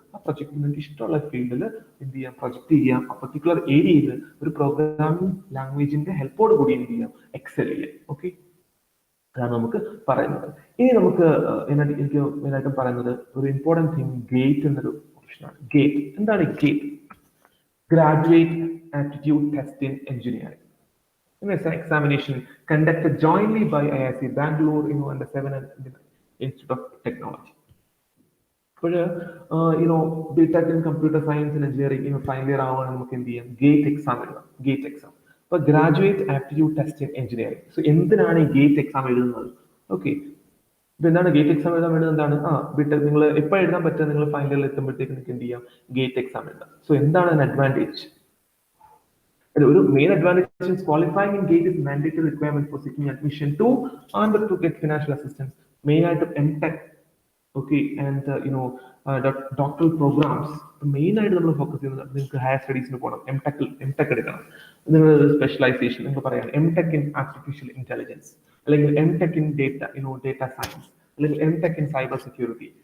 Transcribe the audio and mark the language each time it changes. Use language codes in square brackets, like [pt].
[ml] ആ പ്രൊജക്ട് നിങ്ങൾക്ക് ഇഷ്ടമുള്ള ഫീൽഡിൽ എന്ത് ചെയ്യാം, പ്രൊജക്ട് ചെയ്യാം. ആ പർട്ടിക്കുലർ ഏരിയയിൽ ഒരു പ്രോഗ്രാമിംഗ് ലാംഗ്വേജിന്റെ ഹെൽപ്പോട് കൂടി എന്ത് ചെയ്യാം, എക്സൽ ചെയ്യാം. ഓക്കെ, അതാണ് നമുക്ക് പറയുന്നത്. ഇനി നമുക്ക് എനിക്ക് മെയിനായിട്ടും പറയുന്നത് ഒരു ഇമ്പോർട്ടൻറ്റ് തിങ് ഗേറ്റ് എന്നൊരു ഓപ്ഷനാണ്. ഗേറ്റ് എന്താണ്? [en] GATE graduate aptitude test in engineering. It's an examination conducted jointly by IIT Bangalore and the 7 Institute of Technology. [ml] അപ്പോൾ B.Tech in computer science and engineering final year ആവാൻ നമുക്ക് എന്ത് ചെയ്യാം, gate exam എഴുതാം. Gate exam, അപ്പൊ graduate aptitude test in engineering. So എന്തിനാണ് ഈ gate exam എഴുതുന്നത്? ഓക്കെ, ഇപ്പൊ എന്താണ് ഗേറ്റ് എക്സാം എഴുതാൻ വേണ്ടത്? എന്താണ് B.Tech നിങ്ങൾ എപ്പോൾ എഴുതാൻ പറ്റുക, നിങ്ങൾ ഫൈനൽ ഇയറിൽ എത്തുമ്പോഴത്തേക്ക് നിങ്ങൾക്ക് എന്ത് ചെയ്യാം, ഗേറ്റ് എക്സാം എഴുതാം. സോ എന്താണ് അതിന് അഡ്വാൻറ്റേജ്? [en] ഒരു main advantage is qualifying in GATE is mandatory requirement for seeking admission to and to get financial assistance. [ml] Main ആയിട്ട് M.Tech, okay, and doctoral programmes main ആയിട്ട് നമ്മൾ ഫോക്കസ് ചെയ്യുന്നത്. നിങ്ങൾക്ക് ഹയർ സ്റ്റഡീസിന് പോകണം, M.Tech എടുക്കണം, നിങ്ങൾ സ്പെഷ്യലൈസേഷൻ നിങ്ങൾ പറയാണ് M.Tech in ആർട്ടിഫിഷ്യൽ ഇന്റലിജൻസ്, അല്ലെങ്കിൽ M.Tech in ഡേറ്റ സയൻസ്, അല്ലെങ്കിൽ M.Tech in സൈബർ സെക്യൂരിറ്റി.